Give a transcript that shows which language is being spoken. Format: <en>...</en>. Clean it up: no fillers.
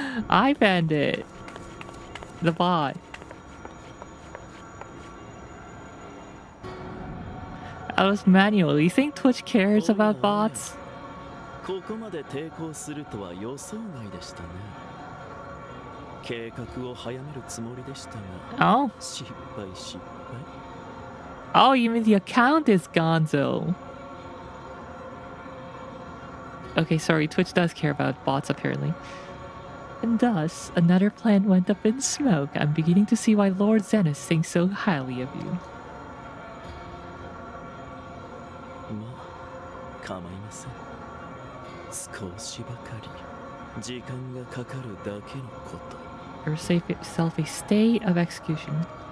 <en>I banned it. The bot. That was manual. You think Twitch cares about bots?</en> <ja>ここまで抵抗するとは予想外でしたね。計画を早めるつもりでしたが。 Oh. 失敗失敗。</ja> <en>Oh, you mean the account is gonzo. Okay, sorry, Twitch does care about bots apparently. And thus, another plan went up in smoke. I'm beginning to see why Lord Zenith thinks so highly of you.</en> <ja>まあ、構いません。少しばかり時間がかかるだけのこと。</ja> <en>Earth yourself a stay of execution.</en>